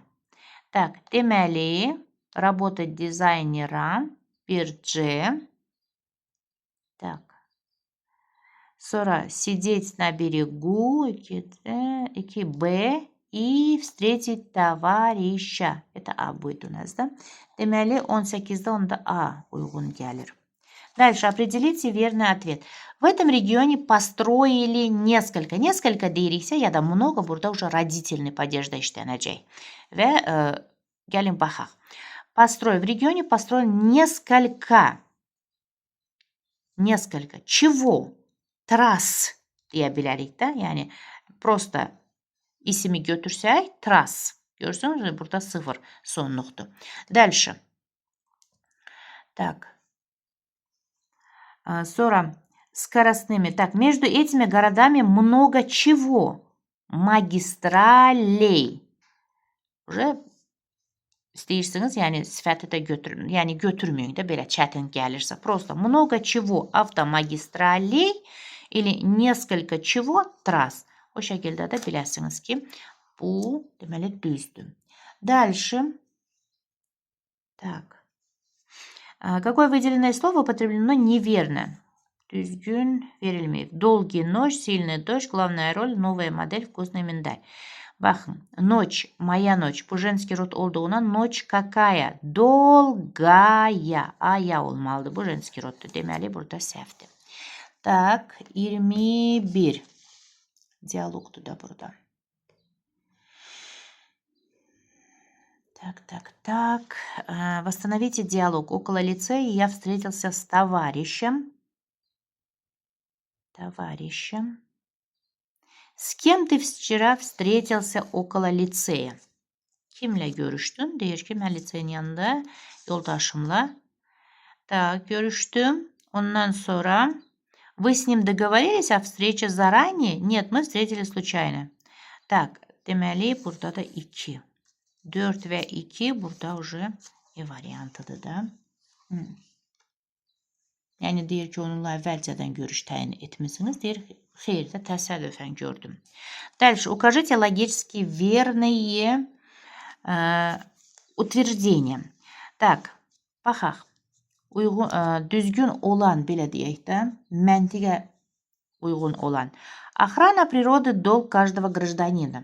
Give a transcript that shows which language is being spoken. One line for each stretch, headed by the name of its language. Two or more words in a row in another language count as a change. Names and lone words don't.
Russian: Так, deməli, работать дизайнера, 1C. Так. Sonra сидеть на берегу, 2B. И встретить товарища. Это А будет у нас, да?
Azerbaijani: Deməli, 18'de onda A uyğun gəlir.
Russian: Дальше определите верный ответ. В этом регионе построили несколько.
Azerbaijani: Несколько deyiriksə ya da много, burada уже
Russian: родительный падежdə
Azerbaijani: işlənəcək. Və gəlin baxaq.
Russian: Построй. В регионе построили несколько. Несколько. Чего?
Azerbaijani: Трасс deyə bilərik də. Yəni, просто ismi götürsək, трасс. Görürsünüz, burada 0 sonluqdur.
Russian: Дальше. Так. Sonra скоростными. Так, между этими городами много чего? Магистралей.
Azerbaijani: Уже istəyirsiniz, yəni sifəti də götürün. Yəni götürməyin də belə çətin gəlirsə.
Russian: Просто много чего? Автомагистралей или несколько чего? Трасс.
Azerbaijani: O şəkildə də biləsiniz ki, bu deməli düzdür.
Russian: Дальше. Так. Какое выделенное слово употреблено неверно?
Azerbaijani: Düzgün verilmeyip.
Russian: Долгий ночь, сильный дождь, главная роль, новая модель, вкусный миндаль. Bakın, ночь, моя ночь. Bu женский rod olduğuna nочь какая?
Azerbaijani: Dolgaya. Aya olmalıdır. Bu
Russian: женский roddur.
Azerbaijani: Deməli, burada səhvdir. Так, 21. Diyalogdur da burada.
Russian: Так. Восстановите диалог. Около лицея я встретился с товарищем. С kем ты вчера встретился около лицея?
Azerbaijani: Kimle görüştün? Deyir ki, mən liseyin yanında yoldaşımla görüştüm. Ondan sonra
Russian: вы с nим договорились о встрече заранее? Нет, мы встретились случайно. Так,
Azerbaijani: deməli, burada da 2. 4 və 2 burada уже variantıdır da. Yəni deyir ki, onunla əvvəlcədən görüş təyin etmisiniz. Deyir, xeyr də təsadüfən gördüm.
Russian: Дальше. Укажите логически verные утверждения. Так,
Azerbaijani: baxaq. Düzgün olan, belə deyək də, məntiqə uyğun olan.
Russian: Охрана природы долг каждого гражданина.